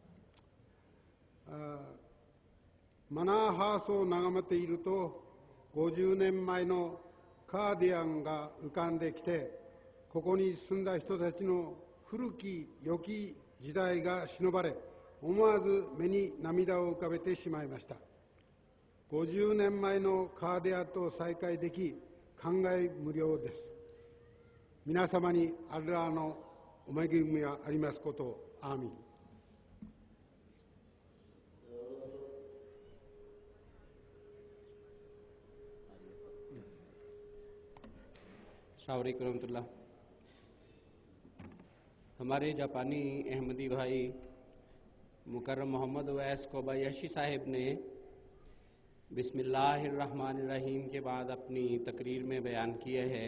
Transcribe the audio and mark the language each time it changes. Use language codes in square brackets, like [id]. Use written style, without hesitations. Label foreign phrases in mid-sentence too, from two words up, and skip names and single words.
[ja] マナーハウスを眺めていると、50年前のカーディアンが浮かんできて、ここに住んだ人たちの古き良き時代が忍ばれ、思わず目に涙を浮かべてしまいました。50年前のカーディアンと再会でき、感慨無量です。皆様にアッラーのお恵みがありますことを。アーミン。 [ar] السلام عليكم رحمة الله. [hi] हमारे जापानी अहमदी भाई मुकर्रम मोहम्मद उवैस कोबायाशी साहिब ने बिस्मिल्लाहिर्रहमानिर्रहीम के बाद अपनी तकरीर में बयान किया है।